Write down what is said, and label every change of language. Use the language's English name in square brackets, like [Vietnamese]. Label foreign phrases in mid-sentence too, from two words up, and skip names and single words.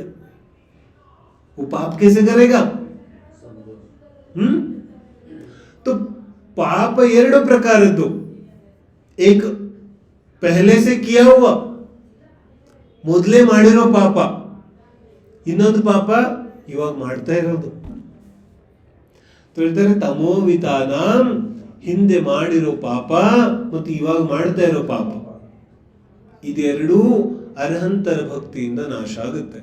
[Hindi] वो पाप कैसे करेगा? तो पाप [Kannada] ಎರಡು ಪ್ರಕಾರದ್ದು. [Hindi] एक पहले से किया हुआ, [Kannada] ಮೊದಲೇ ಮಾಡಿರೋ ಪಾಪ. ಇನ್ನೊಂದು ಪಾಪ ಇವಾಗ ಮಾಡ್ತಾ ಇರೋದು. ಹೇಳ್ತಾರೆ ತಮೋವಿತಾನಾಂ, ಹಿಂದೆ ಮಾಡಿರೋ ಪಾಪ ಮತ್ತು ಇವಾಗ ಮಾಡ್ತಾ ಇರೋ ಪಾಪ, ಇದೆರಡೂ ಅರ್ಹಂತರ ಭಕ್ತಿಯಿಂದ ನಾಶ ಆಗುತ್ತೆ.